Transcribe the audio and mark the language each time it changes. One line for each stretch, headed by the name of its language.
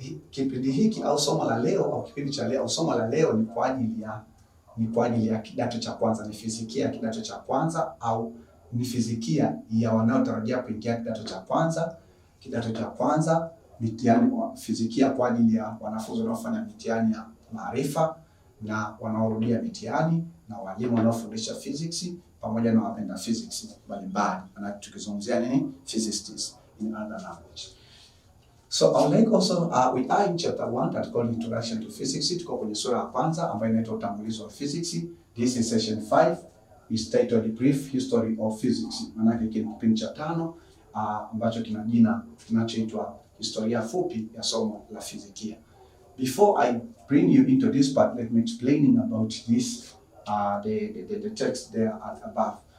Swahili: Kipindi hiki au somo la leo au kipindi cha leo, somo la leo ni kwa ajili ya kidato cha kwanza, ni fizikia kidato cha kwanza au ni fizikia ya wanaotarajia kuingia kidato cha kwanza, mitihani wa fizikia kwa ajili ya wanafunzi wanaofanya mitihani ya maarifa na wanaorudia mitihani na walimu wanaofundisha physics pamoja na wapenda physics mbalimbali. Na tukizungumzia nini?
English: Physicists in other language. So I would like also we are in chapter 1 that called Introduction to Physics.
Swahili: Tuko kwenye sura ya kwanza ambayo inaitwa utangulizi wa physics.
English: This is session 5 is titled Brief History of Physics.
Swahili: Maana yake kipindi cha 5 ambacho kina jina kinachoitwa historia fupi ya somo la fizikia.
English: Before I bring you into this part, let me explaining about this the text there above.